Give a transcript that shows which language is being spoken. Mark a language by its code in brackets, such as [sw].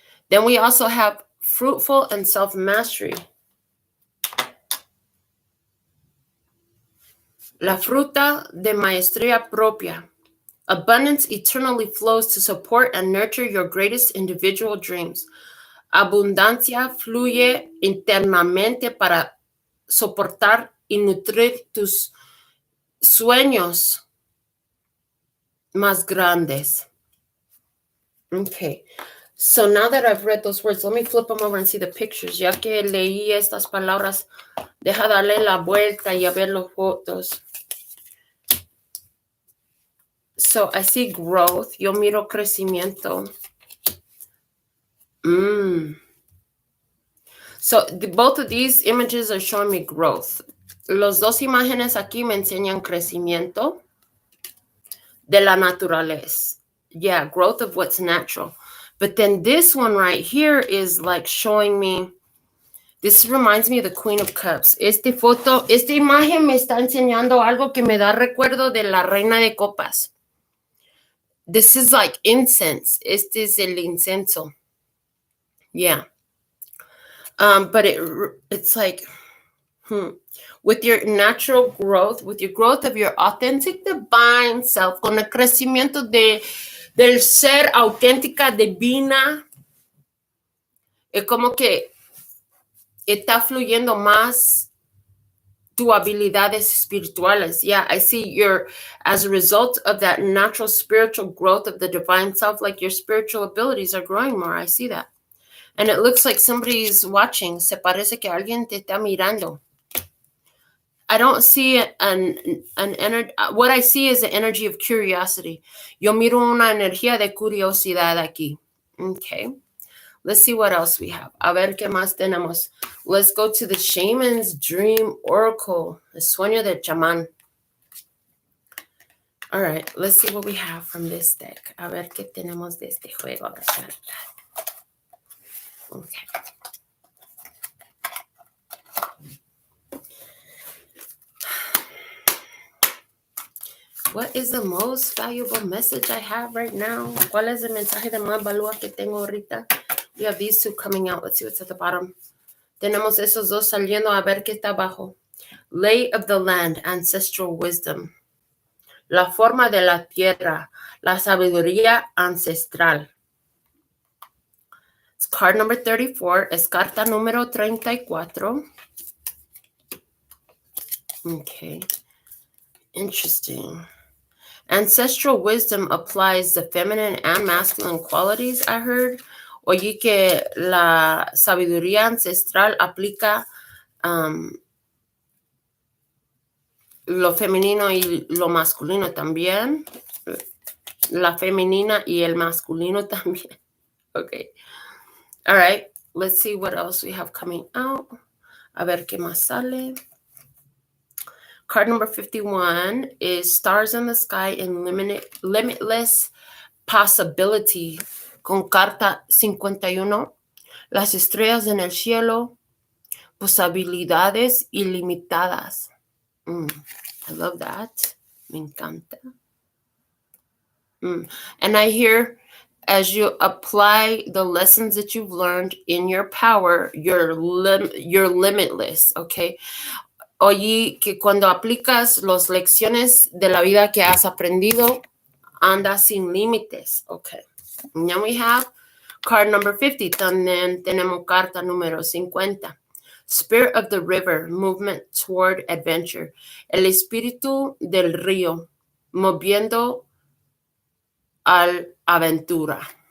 [en] Then we also have fruitful and self-mastery. [es] La fruta de maestría propia. [en] Abundance eternally flows to support and nurture your greatest individual dreams. [es] Abundancia fluye internamente para soportar y nutrir tus sueños más grandes. [en] Okay. So now that I've read those words, let me flip them over and see the pictures. [es] Ya que leí estas palabras, deja darle la vuelta y a ver las fotos. [en] So I see growth. [es] Yo miro crecimiento. [en] So both of these images are showing me growth. [es] Los dos imágenes aquí me enseñan crecimiento de la naturaleza. [en] Yeah, growth of what's natural. But then this one right here is like showing me, this reminds me of the Queen of Cups. [es] Esta imagen me está enseñando algo que me da recuerdo de la Reina de Copas. [en] This is like incense. [es] Este es el incenso. [en] Yeah. But it's like, with your natural growth, with your growth of your authentic divine self, [es] con el crecimiento del ser auténtica divina, es como que está fluyendo más tus habilidades espirituales. [en] Yeah, I see as a result of that natural spiritual growth of the divine self, like your spiritual abilities are growing more. I see that. And it looks like somebody's watching. [es] Se parece que alguien te está mirando. [en] I don't see an energy. What I see is an energy of curiosity. [es] Yo miro una energía de curiosidad aquí. [en] Okay. Let's see what else we have. [es] A ver qué más tenemos. [en] Let's go to the Shaman's Dream Oracle. [es] El sueño del chamán. [en] All right. Let's see what we have from this deck. [es] A ver qué tenemos de este juego de cartas. [en] Okay. What is the most valuable message I have right now? [es] ¿Cuál es el mensaje de más valor que tengo ahorita? [en] We have these two coming out. Let's see what's at the bottom. [es] Tenemos esos dos saliendo. A ver qué está abajo. [en] Lay of the land, ancestral wisdom. [es] La forma de la tierra, la sabiduría ancestral. [en] It's card number 34. [es] Es carta número 34. [en] Okay. Interesting. Ancestral wisdom applies the feminine and masculine qualities, I heard. [es] Oye que la sabiduría ancestral aplica lo femenino y lo masculino también. La femenina y el masculino también. [en] Okay. All right. Let's see what else we have coming out. [es] A ver qué más sale. [en] Card number 51 is Stars in the Sky and Limitless Possibility. [es] Con carta 51, las estrellas en el cielo, posibilidades ilimitadas. [en] I love that. [es] Me encanta. [en] And I hear, as you apply the lessons that you've learned in your power, you're limitless, okay? [es] Oye, que cuando aplicas las lecciones de la vida que has aprendido, andas sin límites, okay? [en] Now we have card number 50. [es] También tenemos carta número 50. [en] Spirit of the river, movement toward adventure. [es] El espíritu del río, moviendo al aventura.